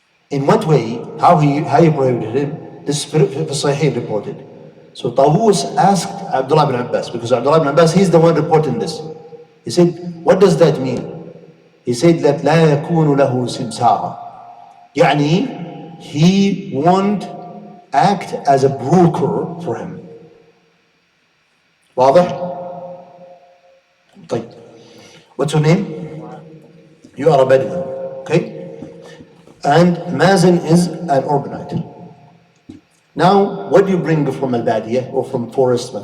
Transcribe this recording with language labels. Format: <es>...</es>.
<en>In what way? How he prohibited it? This is Sahih reported. So Tawus asked Abdullah ibn Abbas, because Abdullah ibn Abbas, he's the one reporting this. He said, what does that mean? He said that</en> <ar>لا يكون له سمسارة. يعني</ar> <en>he won't act as a broker for him.</en> <ar>واضح؟ طيب.</ar> <en>What's your name? You are a Bedouin, okay? And Mazen is an urbanite. Now, what do you bring from Al-Badiyah or from forest?</en>